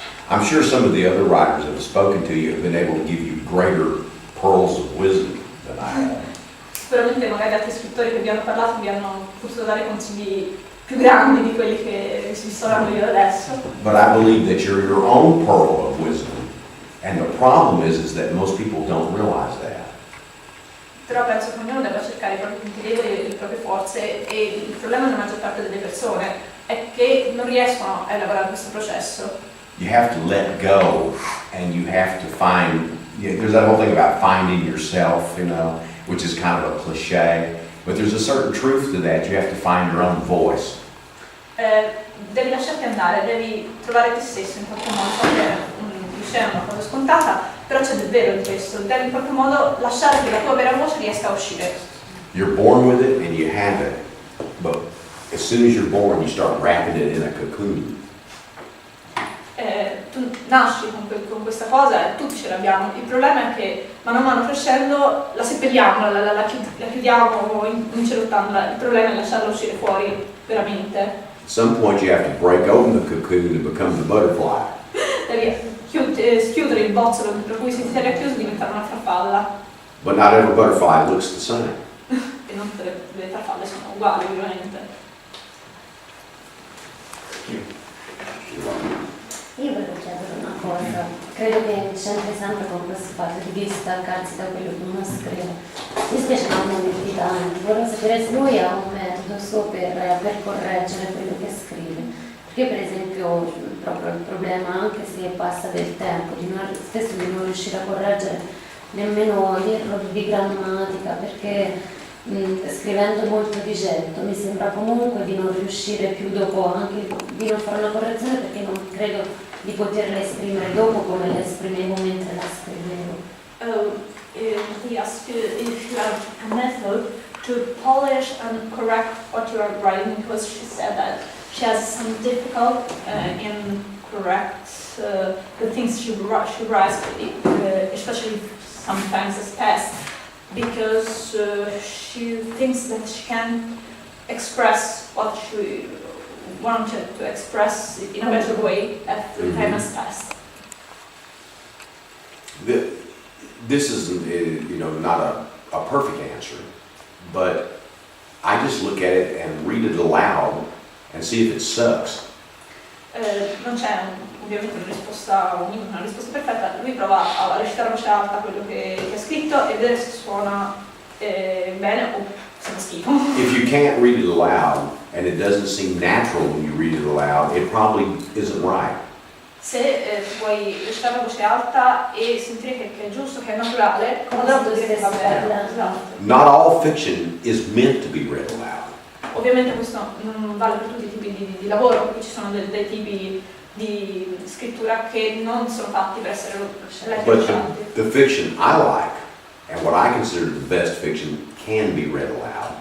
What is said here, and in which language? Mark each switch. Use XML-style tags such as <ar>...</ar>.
<en>I'm sure some of the other writers that have spoken to you have been able to give you greater pearls of wisdom than I have.</en> <it>Sicuramente magari altri scrittori che vi hanno parlato vi hanno potuto dare consigli più grandi di quelli che vi sto dando io adesso.</it> <en>But I believe that you're your own pearl of wisdom. And the problem is that most people don't realize that.</en> <it>Però penso che ognuno debba cercare i propri punti deboli, le proprie forze, e il problema della maggior parte delle persone è che non riescono a elaborare questo processo.</it> <en>You have to let go, and you have to find, there's that whole thing about finding yourself, which is kind of a cliche, but there's a certain truth to that. You have to find your own voice.</en> <it>Devi lasciarti andare, devi trovare te stesso in qualche modo, che è una cosa scontata, però c'è del vero in questo, devi in qualche modo lasciare che la tua vera voce riesca a uscire.</it> <en>You're born with it and you have it, but as soon as you're born you start wrapping it in a cocoon.</en> <it>Tu nasci con questa cosa e tutti ce l'abbiamo, il problema è che man mano crescendo la seppelliamo, la chiudiamo incelottandola, il problema è lasciarla uscire fuori veramente.</it> <en>At some point you have to break open the cocoon and become the butterfly.</en> <it>Devi schiudere il bozzolo dentro cui si tiene chiuso e diventare una farfalla.</it> <en>But not every butterfly looks the same.</en> <it>E non tutte le farfalle sono uguali, ovviamente. Io volevo chiedere una cosa, credo che c'entri sempre con questo fatto di distaccarsi da quello che uno scrive. Mi spiace non avere di tanti, volevo sapere se lui ha un metodo suo per correggere quello che scrive. Perché per esempio proprio il problema, anche se passa del tempo, spesso di non riuscire a correggere nemmeno gli errori di grammatica, perché scrivendo molto di getto mi sembra comunque di non riuscire più dopo anche di non fare una correzione, perché non credo di poterla esprimere dopo come la esprimevo mentre la scrivevo.</it> <en>He asked you if you have a method to polish and correct what you are writing, because she said that she has some difficulty in correct the things she writes, especially sometimes as fast, because she thinks that she can express what she wanted to express in a better way at the time has passed. This is, not a perfect answer, but I just look at it and read it aloud and see if it sucks.</en> <it>Non c'è ovviamente una risposta perfetta. Lui prova a recitare a voce alta quello che ha scritto e vedere se suona bene o se fa schifo.</it> <en>If you can't read it aloud and it doesn't seem natural when you read it aloud, it probably isn't right.</en> <it>Se puoi recitare a voce alta e sentire che è giusto, che è naturale, allora vuol dire che va bene. Esatto.</it> <en>Not all fiction is meant to be read aloud.</en> <it>Ovviamente questo non vale per tutti i tipi di lavoro, perché ci sono dei tipi di scrittura che non sono fatti per essere letti</it> <en>But</en> <it>recitati.</it> <en>the fiction I like, and what I consider the best fiction, can be read aloud.</en>